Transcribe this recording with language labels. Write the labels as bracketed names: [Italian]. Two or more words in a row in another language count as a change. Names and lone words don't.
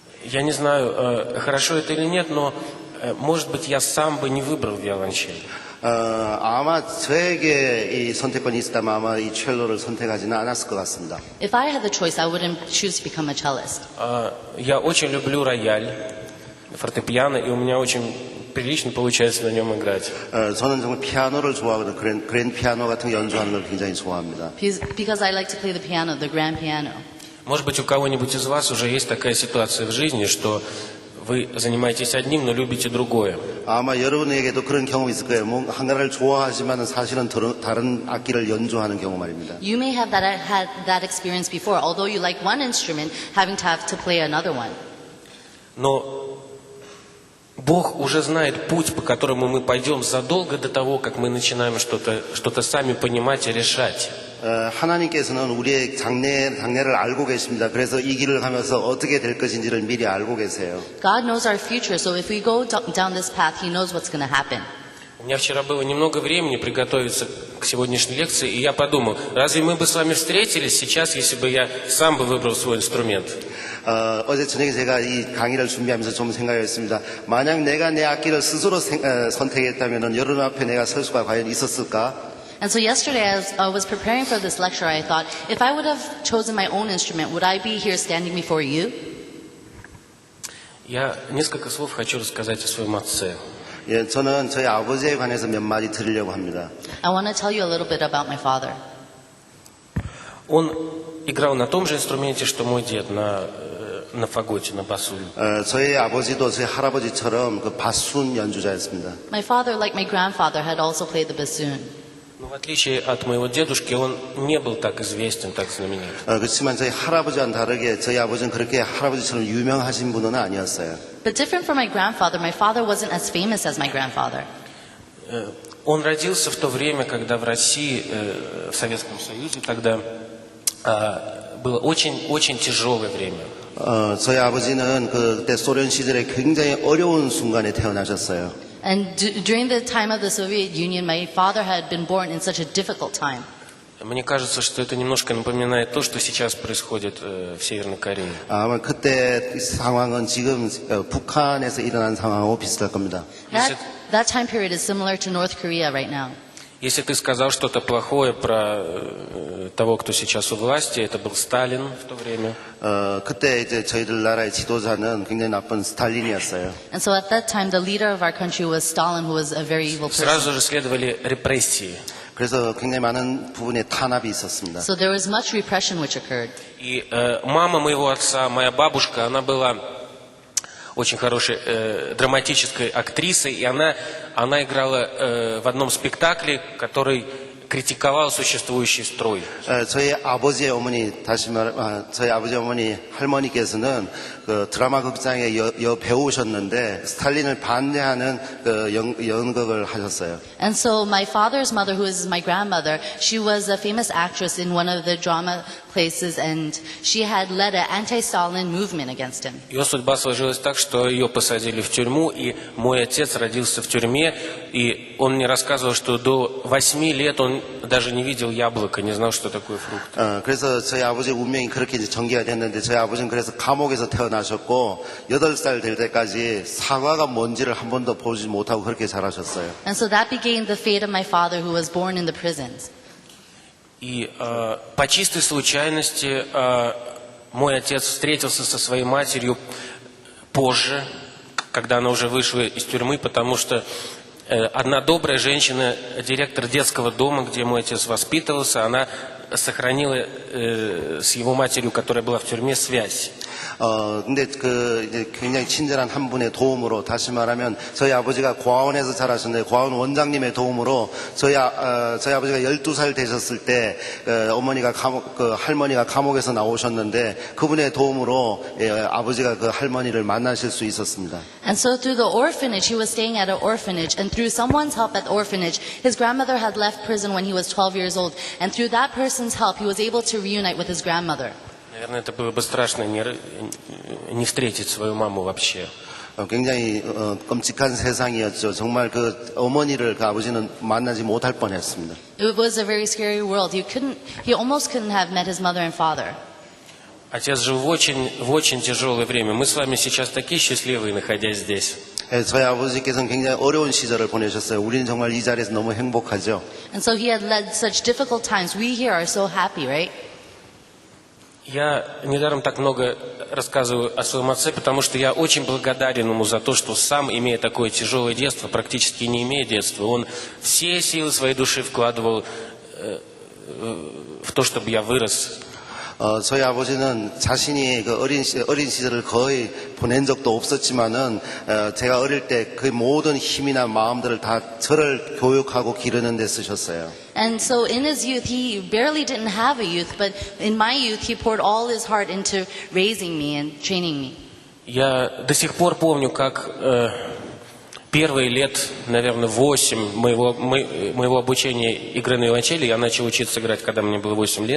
[Russian] Я не знаю, хорошо это или нет, но, может быть, я сам бы не выбрал виолончель. [Korean] 아마 저에게 이 선택권이 있었다면 아마 이 첼로를 선택하지는 않았을 것 같습니다. [English] If I had the choice, I wouldn't choose to become a cellist. [Russian] Я очень люблю рояль, фортепиано, и у меня очень прилично получается на нем играть. [Korean] 저는 정말 피아노를 좋아하거든요. 그랜 피아노 같은 거 연주하는 걸 굉장히 좋아합니다. [English] Because I like to play the piano, the grand piano. [Russian] Может быть, у кого-нибудь из вас уже есть такая ситуация в жизни, что вы занимаетесь одним, но любите другое. [Korean] 아마 여러분에게도 그런 경험이 있을 거예요. 한 가지를 좋아하지만 사실은 다른 악기를 연주하는 경우 말입니다. [English] You may have had that experience before, although you like one instrument, having to play another one. [Russian] Но Бог уже знает путь, по которому мы пойдем задолго до того, как мы начинаем что-то сами понимать и решать. [Korean] 하나님께서는 우리의 장래를 알고 계십니다. 그래서 이 길을 가면서 어떻게 될 것인지를 미리 알고 계세요. [English] God knows our future, so if we go down this path, He knows what's going to happen. [Russian] У меня вчера было немного времени приготовиться к сегодняшней лекции, и я подумал, разве мы бы с вами встретились сейчас, если бы я сам бы выбрал свой инструмент? [Korean] 어제 저녁에 제가 이 강의를 준비하면서 좀 생각했습니다. 만약 내가 내 악기를 스스로 선택했다면 여러분 앞에 내가 설 수가 과연 있었을까? [English] And so yesterday, as I was preparing for this lecture, I thought, if I would have chosen my own instrument, would I be here standing before you? [Russian] Я несколько слов хочу рассказать о своем отце. [Korean] 예, 저는 저희 아버지에 관해서 몇 마디 드리려고 합니다. [English] I want to tell you a little bit about my father. [Russian] Он играл на том же инструменте, что мой дед, на фаготе, на басу. [Korean] 저희 아버지도 저희 할아버지처럼 그 바순 연주자였습니다. [English] My father, like my grandfather, had also played the bassoon. [Russian] Но в отличие от моего дедушки, он не был так известен, так знаменит. [Korean] 그렇지만 저희 할아버지와는 다르게 저희 아버지는 그렇게 할아버지처럼 유명하신 분은 아니었어요. [English] But different from my grandfather, my father wasn't as famous as my grandfather. [Russian] Он родился в то время, когда в России, в Советском Союзе, тогда было очень тяжелое время. [Korean] 저희 아버지는 그때 소련 시절에 굉장히 어려운 순간에 태어나셨어요. [English] And during the time of the Soviet Union, my father had been born in such a difficult time. [Russian] Мне кажется, что это немножко напоминает то, что сейчас происходит в Северной Корее. [Korean] 아마 그때 상황은 지금 북한에서 일어난 상황하고 비슷할 겁니다. [English] That time period is similar to North Korea right now. [Russian] Если ты сказал что-то плохое про того, кто сейчас у власти, это был Сталин в то время. [Korean] 그때 이제 저희들 나라의 지도자는 굉장히 나쁜 스탈린이었어요. [English] And so at that time, the leader of our country was Stalin, who was a very evil person. [Russian] Сразу же следовали репрессии. [Korean] 그래서 굉장히 많은 부분에 탄압이 있었습니다. [English] So there was much repression which occurred. [Russian] И мама моего отца, моя бабушка, она была очень хорошей драматической актрисой, и она играла в одном спектакле, который критиковал существующий строй. [Korean] 저희 아버지의 어머니 저희 아버지 어머니 할머니께서는 그 드라마 극장의 배우셨는데 스탈린을 반대하는 그 연극을 하셨어요. [English] And so my father's mother, who is my grandmother, she was a famous actress in one of the drama places, and she had led an anti-Stalin movement against him. [Russian] Ее судьба сложилась так, что ее посадили в тюрьму, и мой отец родился в тюрьме, и он мне рассказывал, что до 8 лет он даже не видел яблока, не знал, что такое фрукт. [Korean] 그래서 저희 아버지의 운명이 그렇게 이제 전개가 됐는데 저희 아버지는 그래서 감옥에서 태어나셨고 8살 될 때까지 사과가 뭔지를 한 번도 보지 못하고 그렇게 자라셨어요. [English] And so that became the fate of my father, who was born in the prisons. [Russian] И по чистой случайности мой отец встретился со своей матерью позже, когда она уже вышла из тюрьмы, потому что одна добрая женщина, директор детского дома, где мой отец воспитывался, она сохранила с его матерью, которая была в тюрьме, связь. [Korean] 근데 이제 굉장히 친절한 한 분의 도움으로, 다시 말하면 저희 아버지가 고아원에서 자라셨는데 고아원 원장님의 도움으로 저희 아버지가 12살 되셨을 때 어머니가 할머니가 감옥에서 나오셨는데 그분의 도움으로 아버지가 그 할머니를 만나실 수 있었습니다. [English] And so through the orphanage, he was staying at an orphanage, and through someone's help at the orphanage, his grandmother had left prison when he was 12 years old, and through that person's help, he was able to reunite with his grandmother. [Russian] Наверное, это было бы страшно не встретить свою маму вообще. [Korean] 굉장히 끔찍한 세상이었죠. 정말 그 어머니를 그 아버지는 만나지 못할 뻔했습니다. [English] It was a very scary world. He almost couldn't have met his mother and father. [Russian] Отец жил в очень тяжелое время. Мы с вами сейчас такие счастливые, находясь здесь. [Korean] 예, 저희 아버지께서는 굉장히 어려운 시절을 보내셨어요. 우리는 정말 이 자리에서 너무 행복하죠. [English] And so he had led such difficult times. We here are so happy, right? [Russian] Я недаром так много рассказываю о своем отце, потому что я очень благодарен ему за то, что сам, имея такое тяжелое детство, практически не имея детства, он все силы своей души вкладывал в то, чтобы я вырос. [Korean] 저희 아버지는 자신이 그 어린 시절을 거의 보낸 적도 없었지만은 제가 어릴 때 그 모든 힘이나 마음들을 다 저를 교육하고 기르는 데 쓰셨어요. [English] And so in his youth, he barely didn't have a youth, but in my youth, he poured all his heart into raising me and training me. [Russian] Я до сих пор помню, как первые лет, наверное, 8 моего обучения игры на виолончели, я начал учиться играть, когда мне было 8 лет.